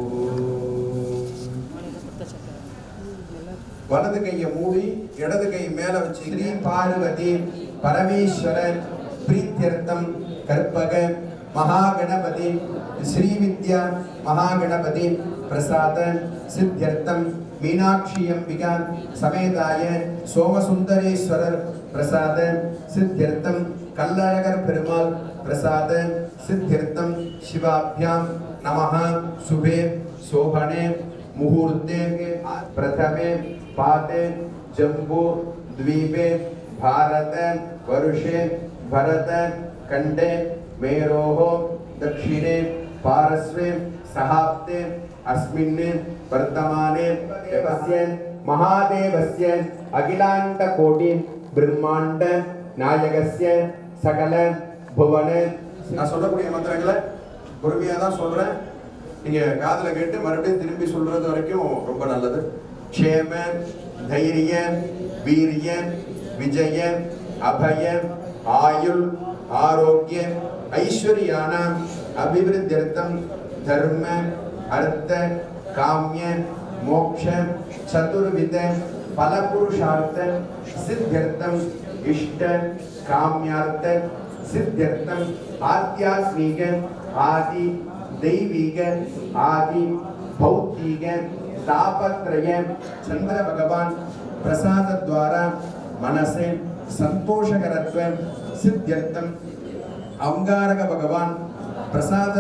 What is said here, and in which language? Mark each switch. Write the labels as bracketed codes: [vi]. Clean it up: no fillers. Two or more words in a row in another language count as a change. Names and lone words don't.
[ta] வலது கையை மூடி இடது கை மேல வச்சு [sa] श्री पार्वती परमेश्वर प्रीत्यर्थं कल्पक महागणपति श्रीविद्या महागणपति प्रसाद सिद्ध्यर्थं मीनाक्षी अम्बिका समेताय सोमसुन्दरेश्वर प्रसाद सिद्ध्यर्थं कल्लऴगर् पेरुमाळ् प्रसाद सिद्ध्यर्थं शिवाभ्यां नमः. शुभे शोभने मुहूर्ते प्रथमे पाते जम्बू द्वीपे भारत वर्षे भरत खंडे मेरोः दक्षिणे पार्श्वे सहाब्दे अस्मिन् वर्तमाने देवस्य महादेवस्य अखिलांड कोटि ब्रह्मांड नायकस्य सकल भुवन. [ta] நான் சொல்லக்கூடிய மந்திரங்களை பொறுமையா தான் சொல்றேன். நீங்க காதுல கேட்டு மறுபடியும் திரும்பி சொல்றது வரைக்கும் ரொம்ப நல்லது. [sa] क्षेम धैर्य वीर्य विजय अभय आयुल आरोग्य ऐश्वर्याणाम् अभिवृद्ध्यर्थं धर्म अर्थ काम्य मोक्ष चतुर्विध फलपुरुषार्थ सिद्ध्यर्थम इष्ट काम्यार्थ सिद्ध्यर्थम आध्यात्मिक आदि दैविक आदि भौतिक तापत्रय चंद्र भगवान प्रसाद द्वारा मनसे संतोषकरत्व सिद्ध्यर्थम अंगारक भगवान प्रसाद